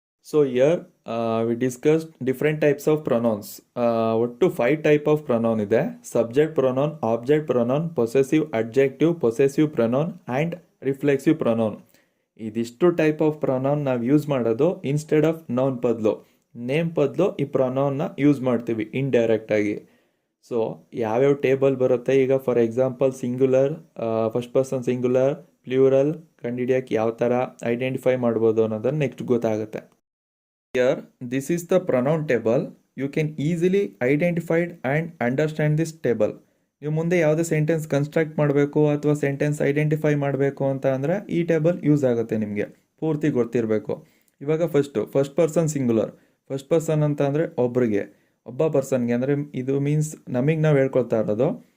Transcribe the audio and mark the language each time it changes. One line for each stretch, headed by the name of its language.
English: So here we discussed different types of pronouns.
Kannada: ಒಟ್ಟು 5 type of pronoun ಇದೆ.
English: Subject pronoun, object pronoun, possessive adjective, possessive pronoun and reflexive pronoun.
Kannada: ಇದಿಷ್ಟು type of pronoun ನಾವು use ಮಾಡೋದು instead of noun ಬದಲು, name ಬದಲು ಈ ಪ್ರೊನೌನ್ನ use ಮಾಡ್ತೀವಿ indirect ಆಗಿ. ಸೊ ಯಾವ್ಯಾವ ಟೇಬಲ್ ಬರುತ್ತೆ ಈಗ, for example singular, first person singular, plural ಕಂಡುಹಿಡಿಯೋಕ್ಕೆ ಯಾವ ಥರ ಐಡೆಂಟಿಫೈ ಮಾಡ್ಬೋದು ಅನ್ನೋದನ್ನು ನೆಕ್ಸ್ಟ್ ಗೊತ್ತಾಗುತ್ತೆ.
English: Here, this is the pronoun table. You can easily identify and understand this table.
Kannada: ನೀವು ಮುಂದೆ ಯಾವುದೇ ಸೆಂಟೆನ್ಸ್ ಕನ್ಸ್ಟ್ರಕ್ಟ್ ಮಾಡಬೇಕು ಅಥವಾ ಸೆಂಟೆನ್ಸ್ ಐಡೆಂಟಿಫೈ ಮಾಡಬೇಕು ಅಂತ ಅಂದರೆ ಈ ಟೇಬಲ್ ಯೂಸ್ ಆಗುತ್ತೆ. ನಿಮಗೆ ಪೂರ್ತಿ ಗೊತ್ತಿರಬೇಕು. ಇವಾಗ first person singular. First person ಅಂತ ಅಂದರೆ ಒಬ್ಬ ಪರ್ಸನ್ಗೆ ಅಂದರೆ ಇದು ಮೀನ್ಸ್ ನಮಗೆ ನಾವು ಹೇಳ್ಕೊಳ್ತಾ ಇರೋದು.